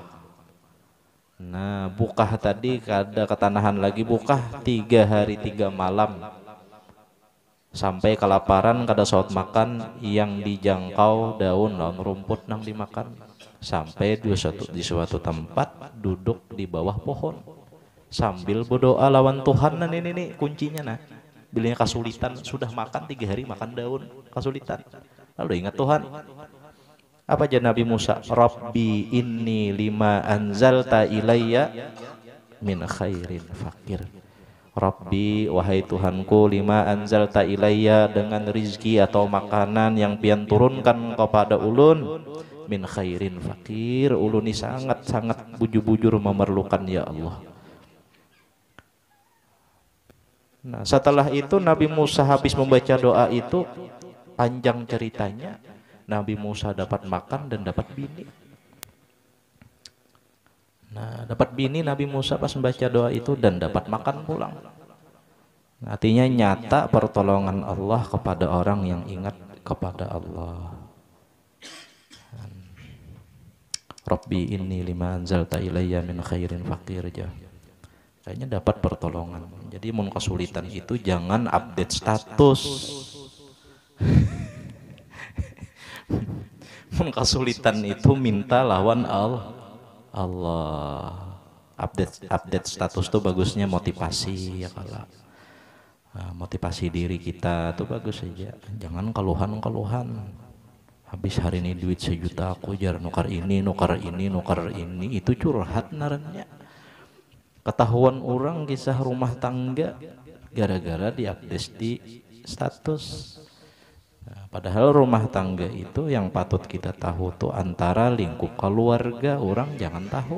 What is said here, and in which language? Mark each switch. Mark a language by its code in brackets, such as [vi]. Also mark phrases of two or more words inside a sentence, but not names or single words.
[bjn] Nah bukah tadi kada ketanahan lagi bukah 3 hari 3 malam sampai kelaparan kada saut makan yang dijangkau daun rumput nang dimakan sampai di suatu tempat duduk di bawah pohon sambil berdoa lawan Tuhan. Nah ini kuncinya nah. Bilanya kesulitan sudah makan 3 hari makan daun kesulitan lalu ingat Tuhan apa aja Nabi Musa, [ar] Rabbi inni lima anzalta ilayya min khairin fakir. [bjn] Rabbi wahai Tuhanku [ar] lima anzalta ilayya [bjn] dengan rizki atau makanan yang pian turunkan kepada ulun [ar] min khairin fakir, [bjn] ulun ini sangat bujur-bujur memerlukan ya Allah. Nah setelah itu Nabi Musa habis membaca doa itu, panjang ceritanya Nabi Musa dapat makan dan dapat bini. Nah dapat bini Nabi Musa pas membaca doa itu dan dapat makan pulang. Nah, artinya nyata pertolongan Allah kepada orang yang ingat kepada Allah. [ar] Rabbi inni lima anzalta ilayya min khairin fakir [bjn] aja. Kayaknya dapat pertolongan. Jadi mun kesulitan itu jangan [en] update status. [bjn] Mun kesulitan itu minta lawan Allah. [en] Update status [bjn] tuh bagusnya motivasi ya kalau. motivasi diri kita tuh bagus saja. Jangan keluhan habis hari ini duit 1 juta aku jar nukar ini itu curhat narannya. Ketahuan orang kisah rumah tangga gara-gara diupdate di status. Padahal rumah tangga itu yang patut kita tahu tuh antara lingkup keluarga, orang jangan tahu.